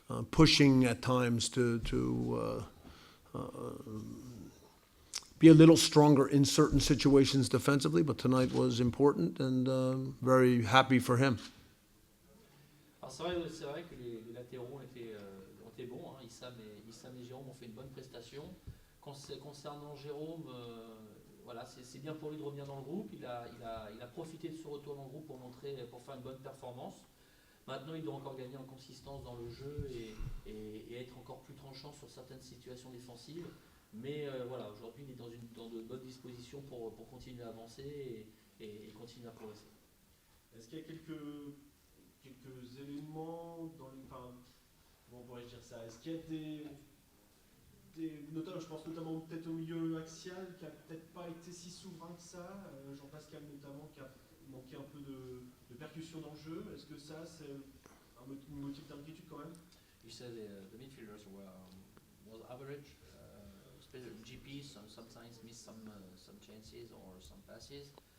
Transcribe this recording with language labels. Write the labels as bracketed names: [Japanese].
[English] pushing at times to be a little stronger in certain situations defensively, but tonight was important and very happy for him. [French] Alors c'est vrai que les latéraux ont été bons, hein. Issam et Jérôme ont fait une bonne prestation. Concernant Jérôme, voilà, c'est bien pour lui de revenir dans le groupe. Il a profité de ce retour dans le groupe pour faire une bonne performance. Maintenant, il doit encore gagner en consistance dans le jeu et être encore plus tranchant sur certaines situations défensives. Mais voilà, aujourd'hui, il est dans de bonnes dispositions pour continuer à avancer et continuer à progresser. Est-ce qu'il y a quelques éléments dans les... Enfin, comment pourrais-je dire ça? Est-ce qu'il y a notamment, je pense notamment peut-être au milieu axial, qui n'a peut-être pas été si souverain que ça, Jean-Pascal notamment, qui a manqué un peu de percussion dans le jeu. Est-ce que ça, c'est un motif d'inquiétude quand même? [English] You said the midfielders was average, especially GP. Sometimes miss some chances or some passes.